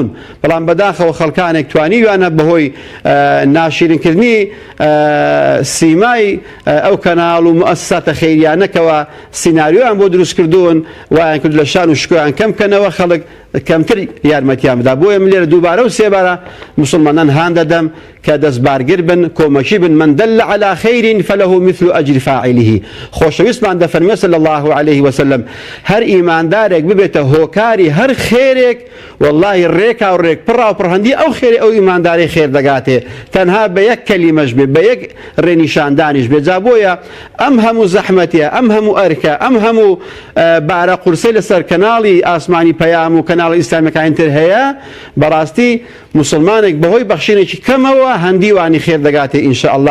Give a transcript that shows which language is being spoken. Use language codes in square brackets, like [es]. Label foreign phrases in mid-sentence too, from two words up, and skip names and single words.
[ckb] بەڵام بەداخەوە خەڵکانێک توانیویانە بەهۆی ناشرینکردنی سیمای ئەو کەناڵ و مؤسساتە خەیریانەکەوە سیناریۆیان بۆ دروست کردوون وایان کرد لە شان و شکۆیان کەم بکەنەوە خەڵک کەمتر یارمەتیان بدا. بۆیە من لێرە دووبارە و سێبارە موسڵمانان هان دەدەم کە دەستبارگر بن کۆمەکی بن [ar] من دل على خير فله مثل أجر فاعله. [ckb] خۆشەویستمان دەفەرمێ [ar] صلی الله عليه وسلم [ckb] هەر ئیماندارێک ببێتە هۆکاری هەر خێرێک والله ڕێکا و ڕێک پڕا و پڕهەندی ئەو خێری ئەو ئیمانداری خێر دەگاتێ تەنها بە یەک کەلیمەش بێ بە یەک ڕێنیشاندانیش بێ. جا بۆیە ئەم هەموو زەحمەتیە ئەم هەموو ئەرکە ئەم هەموو بارە قورسەی لەسەر کەناڵی ئاسمانی پەیام و کەناڵی ئیسلامیەکانی تر هەیە بەڕاستی موسڵمانێک بەهۆی بەخشینێکی کەمەوە هەندیوانی خێر دەگاتێ ئینشاءالله.